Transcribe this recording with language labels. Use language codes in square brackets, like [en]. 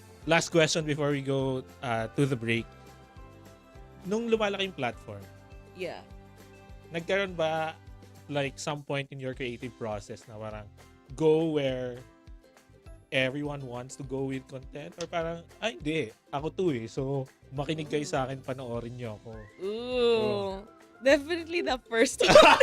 [en] Last question before we go to the break. [tl] Nung lumalaki yung platform, nagkaroon ba [en] like some point in your creative process na parang go where everyone wants to go with content? [tl] Or parang, hindi, ako to so makinig kayo sa akin, panoorin niyo ako. [en] Ooh, definitely the first one.